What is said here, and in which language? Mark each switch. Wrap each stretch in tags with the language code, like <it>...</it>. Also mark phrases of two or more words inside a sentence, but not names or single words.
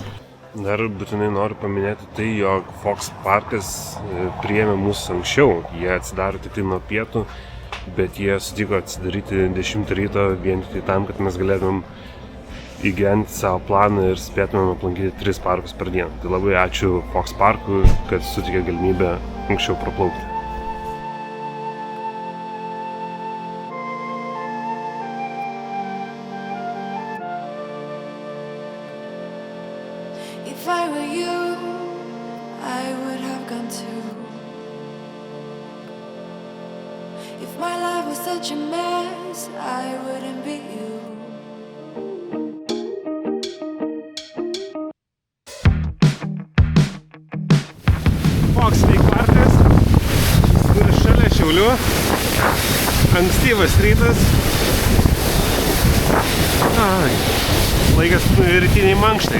<lt>Dar būtinai noriu paminėti tai, jog Fox parkas priėmė mus anksčiau. Jie atsidaro tik tai nuo pietų, bet jie sutiko atsidaryti 10 ryto vien tik tam, kad mes galėtumėm įgyvendinti savo planą ir spėtumėm aplankyti 3 parkus per dieną. Tai labai ačiū Fox parkui, kad suteikė galimybę anksčiau praplaukti.</lt> <en>If I were you, I would have gone too. If my life was such a mess, I wouldn't be you.</en> <lt>Foxwake parkas, kuris šalia Šiaulių. Ankstyvas rytas. Laikas rytiniai mankštai.</lt>